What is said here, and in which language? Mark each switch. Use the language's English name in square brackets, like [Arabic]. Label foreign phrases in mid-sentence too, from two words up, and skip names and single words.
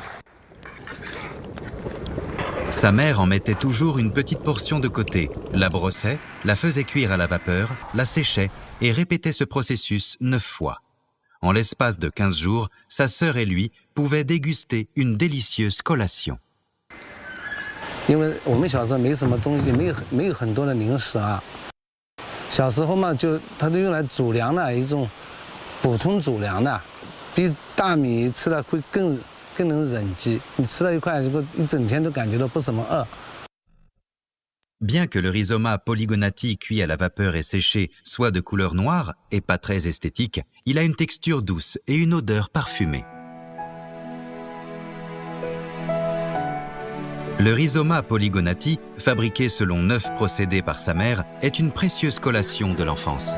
[French] Sa mère en mettait toujours une petite portion de côté, la brossait, la faisait cuire à la vapeur, la séchait et répétait ce processus 9 fois. En l'espace de 15 jours, sa sœur et lui pouvaient déguster une délicieuse collation. [Chinese] 因为我们小时候没什么东西，没有很多的零食啊。小时候嘛，它都用来主粮的一种补充主粮的，比大米吃了会更能忍饥。你吃了一块，如果一整天都感觉到不怎么饿。 [French] Bien que le rhizoma polygonati cuit à la vapeur et séché soit de couleur noire et pas très esthétique, il a une texture douce et une odeur parfumée. Le rhizoma polygonati, fabriqué selon 9 procédés par sa mère, est une précieuse collation de l'enfance.